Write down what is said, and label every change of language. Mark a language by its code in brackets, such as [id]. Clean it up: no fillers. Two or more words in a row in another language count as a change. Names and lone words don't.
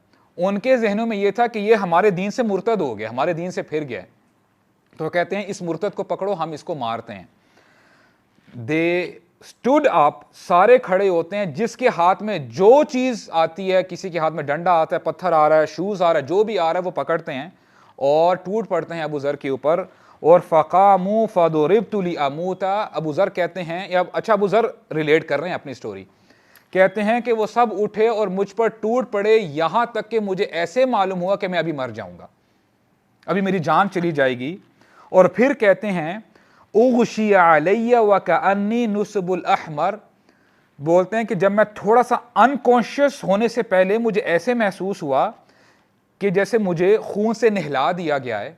[ur] ان کے ذہنوں میں یہ تھا کہ یہ ہمارے دین سے مرتد ہو گیا، ہمارے دین سے پھر گیا، تو کہتے ہیں اس مرتد کو پکڑو، ہم اس کو مارتے ہیں. [en] they stood up, [ur] سارے کھڑے ہوتے ہیں، جس کے ہاتھ میں جو چیز آتی ہے، کسی کے ہاتھ میں ڈنڈا آتا ہے، پتھر آ رہا ہے، شوز آ رہا ہے، جو بھی آ رہا ہے وہ پکڑتے ہیں اور ٹوٹ پڑتے ہیں ابو ذر کے اوپر. [ar] اور فقاموا فضربت لاموت، [ur] ابو ذر کہتے ہیں، اچھا ابو ذر ریلیٹ کر رہے ہیں اپنی سٹوری، کہتے ہیں کہ وہ سب اٹھے اور مجھ پر ٹوٹ پڑے، یہاں تک کہ مجھے ایسے معلوم ہوا کہ میں ابھی مر جاؤں گا، ابھی میری جان چلی جائے گی. اور پھر کہتے ہیں [ar] اغشی علی وکأنی نصب الاحمر، [ur] بولتے ہیں کہ جب میں تھوڑا سا انکانشیس ہونے سے پہلے مجھے ایسے محسوس ہوا کہ جیسے مجھے خون سے نہلا دیا گیا ہے.